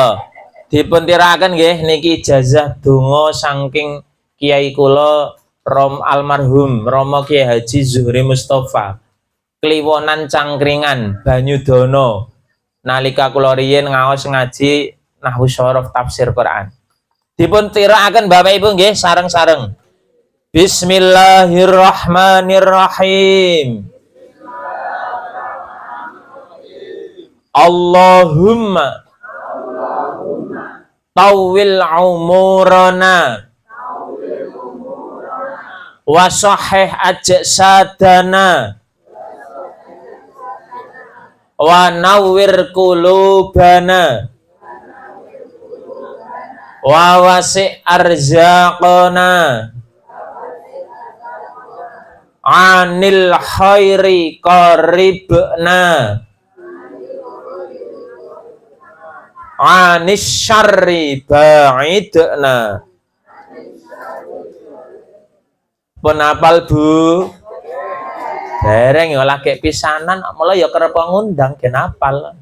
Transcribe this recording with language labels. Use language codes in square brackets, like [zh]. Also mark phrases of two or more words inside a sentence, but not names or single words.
[jv] Dipun tiraken nggih niki ijazah donga saking Kiai kula almarhum Romo Kiai Haji Zuhri Mustafa. Kliwonan Cangkringan Banyudono. Nalika kula riyin ngaos ngaji nahwu syaraf tafsir Quran. Dipun tirakaken Bapak Ibu nggih sareng-sareng. [ar] Bismillahirrahmanirrahim. اللهم طول أعمارنا وصحح أجسادنا ونور قلوبنا ووسع أرزاقنا عن الخير قربنا عن الشر بعدنا. [jv] Pun apal Bu? Dereng ya lagi pisanan, mulai ya kerep ngundang gen apal.